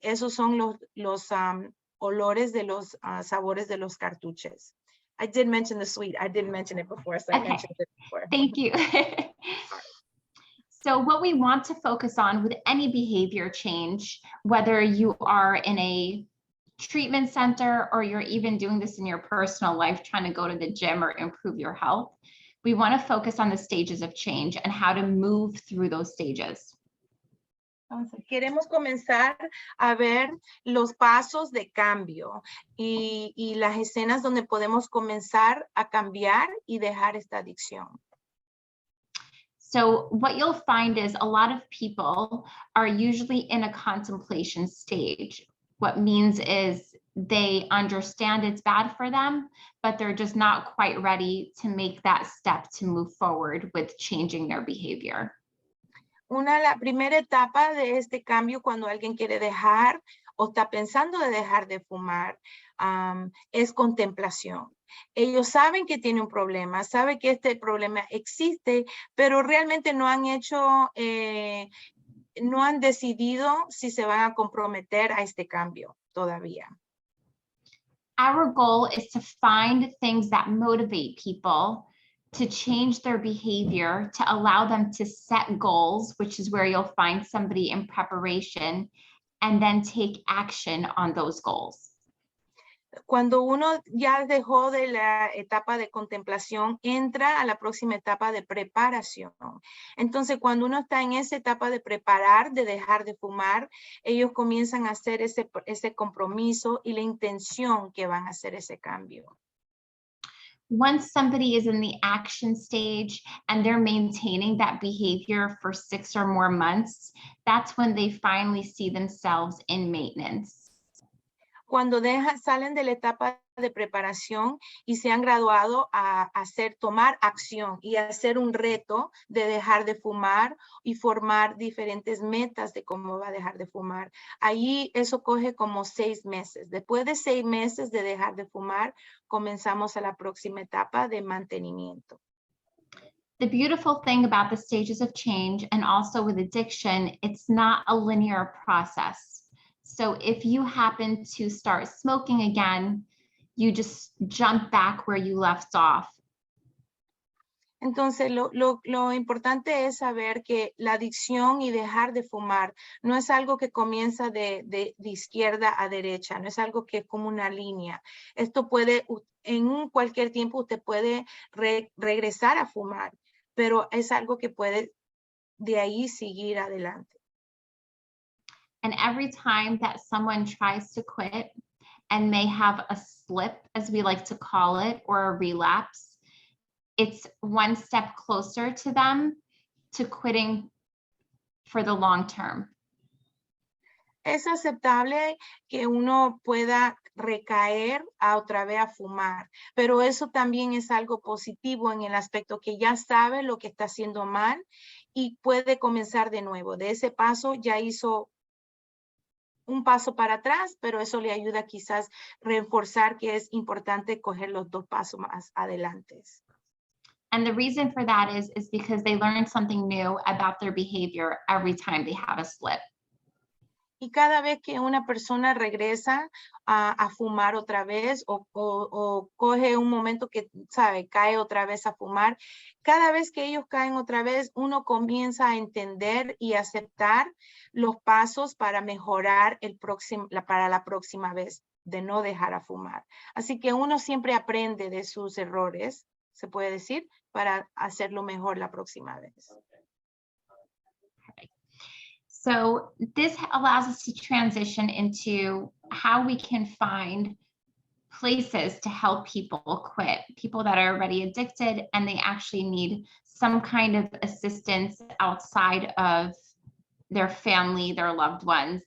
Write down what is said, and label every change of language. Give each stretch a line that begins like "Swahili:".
Spanish: Esos son los olores de los sabores de los cartuchos.
English: I did mention the sweet. I didn't mention it before, so I mentioned it before. Thank you. So what we want to focus on with any behavior change, whether you are in a treatment center or you're even doing this in your personal life, trying to go to the gym or improve your health, we want to focus on the stages of change and how to move through those stages.
Spanish: Entonces, queremos comenzar a ver los pasos de cambio y las escenas donde podemos comenzar a cambiar y dejar esta adicción.
English: So what you'll find is a lot of people are usually in a contemplation stage. What means is they understand it's bad for them, but they're just not quite ready to make that step to move forward with changing their behavior.
Spanish: La primera etapa de este cambio cuando alguien quiere dejar o está pensando de dejar de fumar es contemplación. Ellos saben que tiene un problema, saben que este problema existe, pero realmente no han hecho, no han decidido si se van a comprometer a este cambio todavía.
English: Our goal is to find things that motivate people to change their behavior, to allow them to set goals, which is where you'll find somebody in preparation, and then take action on those goals.
Spanish: Cuando uno ya dejó de la etapa de contemplación, entra a la próxima etapa de preparación. Entonces, cuando uno está en esa etapa de preparar, de dejar de fumar, ellos comienzan a hacer ese compromiso y la intención que van a hacer ese cambio.
English: Once somebody is in the action stage and they're maintaining that behavior for 6 or more months, that's when they finally see themselves in maintenance.
Spanish: Cuando salen de la etapa de preparación y se han graduado a tomar acción y hacer un reto de dejar de fumar y formar diferentes metas de cómo va a dejar de fumar. Ahí eso coge como 6 meses. Después de 6 meses de dejar de fumar, comenzamos a la próxima etapa de mantenimiento.
English: The beautiful thing about the stages of change and also with addiction, it's not a linear process. So if you happen to start smoking again, you just jump back where you left off.
Spanish: Entonces, lo importante es saber que la adicción y dejar de fumar no es algo que comienza de izquierda a derecha, no es algo que es como una línea. Esto puede, en cualquier tiempo usted puede regresar a fumar, pero es algo que puede de ahí seguir adelante.
English: And every time that someone tries to quit and may have a slip, as we like to call it, or a relapse, it's one step closer to them to quitting for the long term.
Spanish: Es aceptable que uno pueda recaer otra vez a fumar, pero eso también es algo positivo en el aspecto que ya sabe lo que está haciendo mal y puede comenzar de nuevo. De ese paso ya hizo un paso para atrás, pero eso le ayuda quizás a reforzar que es importante coger los 2 pasos más adelante.
English: And the reason for that is because they learn something new about their behavior every time they have a slip.
Spanish: Y cada vez que una persona regresa a fumar otra vez o coge un momento que, sabe, cae otra vez a fumar, cada vez que ellos caen otra vez, uno comienza a entender y aceptar los pasos para mejorar para la próxima vez, de no dejar a fumar. Así que uno siempre aprende de sus errores, se puede decir, para hacerlo mejor la próxima vez.
English: So this allows us to transition into how we can find places to help people quit, people that are already addicted and they actually need some kind of assistance outside of their family, their loved ones.